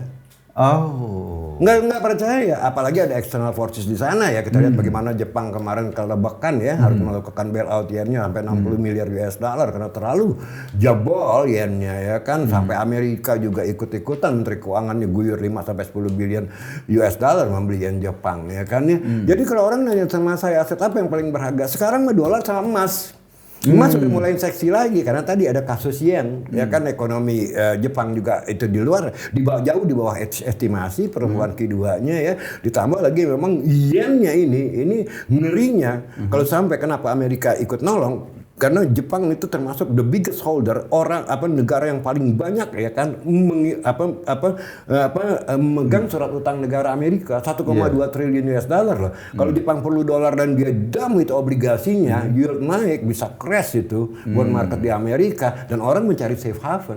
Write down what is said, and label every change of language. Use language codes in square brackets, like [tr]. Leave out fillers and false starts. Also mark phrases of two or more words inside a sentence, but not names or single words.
[id] Oh. Nggak percaya, apalagi ada [en] external forces [id] di sana ya. Kita lihat bagaimana Jepang kemarin kelebakan ya, harus melakukan bailout yen-nya sampai 60 miliar [en] US dollar [id] karena terlalu jebol yen-nya ya kan. Sampai Amerika juga ikut-ikutan, Menteri Keuangannya guyur 5 sampai 10 [en] billion US dollar [id] membeli yen Jepang ya kan ya. Jadi kalau orang nanya sama saya aset apa yang paling berharga, sekarang mah dolar sama emas. Emas sudah mulai seksi lagi karena tadi ada kasus yen, ya kan ekonomi Jepang juga itu jauh di bawah estimasi pertumbuhan keduanya ya. Ditambah lagi memang yennya ini ngerinya kalau sampai kenapa Amerika ikut nolong. Karena Jepang itu termasuk [en] the biggest holder, [id] negara yang paling banyak ya kan memegang surat utang negara Amerika 1,2 triliun [en] US dollar [id] loh. Kalau Jepang perlu dolar dan dia dam itu obligasinya, yield naik bisa crash itu [en] bond market [id] di Amerika dan orang mencari [en] safe haven.